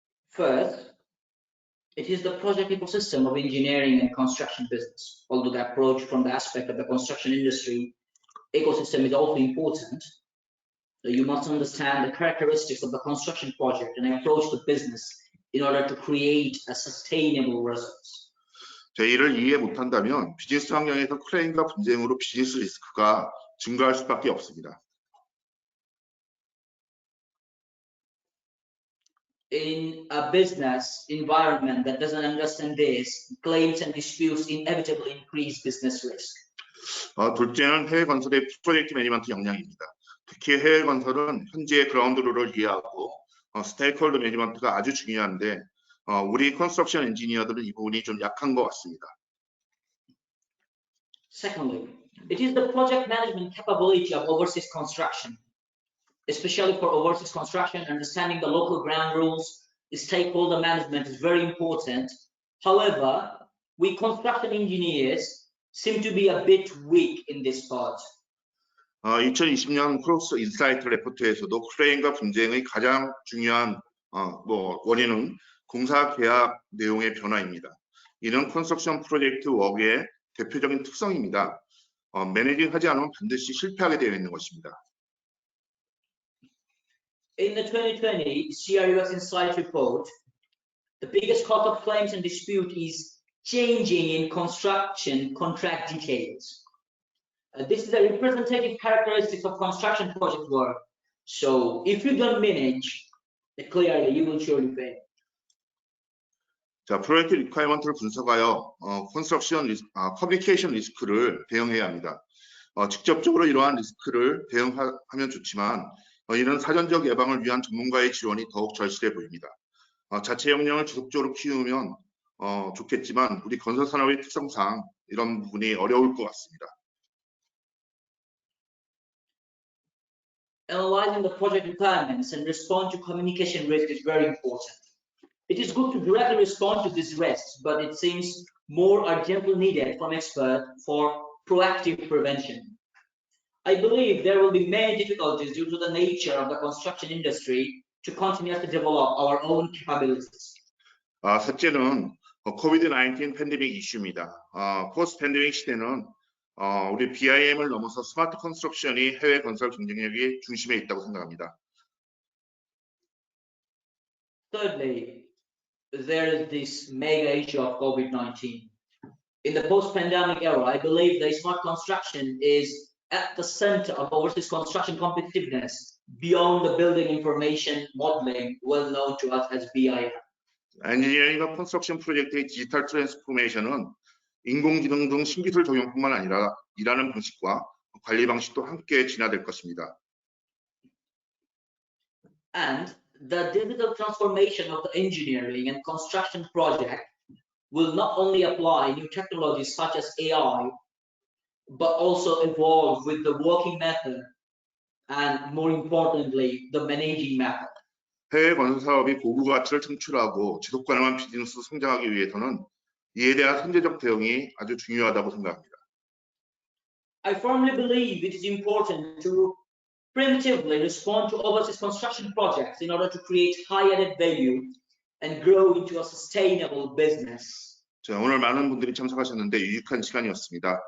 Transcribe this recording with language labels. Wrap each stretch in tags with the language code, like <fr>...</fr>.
<en>First, it is the project ecosystem of engineering and construction business. Although the approach from the aspect of the construction industry ecosystem is also important, you must understand the characteristics of the construction project and approach the business in order to create a sustainable results.</en> <ko>이를 이해 못한다면 비즈니스 환경에서 클레임과 분쟁으로 비즈니스 리스크가 증가할 수밖에 없습니다.</ko> <en>In a business environment that doesn't understand this, claims and disputes inevitably increase business risk.</en> <ko>둘째는 해외 건설의 프로젝트 매니지먼트 역량입니다. 특히 해외 건설은 현지의 그라운드 룰을 이해하고 스테이크홀더 매니지먼트가 아주 중요한데 우리 컨스트럭션 엔지니어들은 이 부분이 좀 약한 것 같습니다.</ko> <en>Secondly, it is the project management capability of overseas construction. Especially for overseas construction, understanding the local ground rules, stakeholder management is very important. However, we construction engineers seem to be a bit weak in this part.</en> <ko>2020년 크룩스 인사이트 레포트에서도 클레임과 분쟁의 가장 중요한 원인은 공사 계약 내용의 변화입니다. 이는 컨스트럭션 프로젝트 워크의 대표적인 특성입니다. 매니징하지 않으면 반드시 실패하게 되어 있는 것입니다.</ko> <en>In the 2020 CRUX Insight report, the biggest cause of claims and dispute is changing in construction contract details. This is a representative characteristic of construction project work. So if you don't manage, clearly you will surely fail.</en> <ko>자, 프로젝트 리퀘어먼트를 분석하여 커뮤니케이션 리스크를 대응해야 합니다. 직접적으로 이러한 리스크를 대응하면 좋지만 이는 사전적 예방을 위한 전문가의 지원이 더욱 절실해 보입니다. 자체 역량을 지속적으로 키우면 좋겠지만 우리 건설 산업의 특성상 이런 부분이 어려울 것 같습니다.</ko> <en>Analyzing the project requirements and respond to communication risk is very important. It is good to directly respond to these risks, but it seems more urgently needed from experts for proactive prevention. I believe there will be many difficulties due to the nature of the construction industry to continuously develop our own capabilities.</en> <ko>셋째는 코비드-19 팬데믹 이슈입니다. 포스트 팬데믹 시대는 우리 BIM을 넘어서 스마트 컨스트럭션이 해외 건설 경쟁력의 중심에 있다고 생각합니다.</ko> <en>Thirdly, there is this mega issue of COVID-19. In the post-pandemic era, I believe the smart construction is at the center of overseas construction competitiveness beyond the building information modeling, well known to us as BIM.</en> <ko>엔지니어링과 컨스트럭션 프로젝트의 디지털 트랜스포메이션은 인공지능 등 신기술 적용뿐만 아니라 일하는 방식과 관리 방식도 함께 진화될 것입니다.</ko> <en>And the digital transformation of the engineering and construction project will not only apply new technologies such as AI, but also evolve with the working method and, more importantly, the managing method.</en> <ko>해외 건설 사업이 고부 가치를 창출하고 지속 가능한 비즈니스 성장하기 위해서는 이에 대한 선제적 대응이 아주 중요하다고 생각합니다.</ko> <en>I firmly believe it is important to preemptively respond to overseas construction projects in order to create high added value and grow into a sustainable business.</en> <ko>자, 오늘 많은 분들이 참석하셨는데 유익한 시간이었습니다.</ko>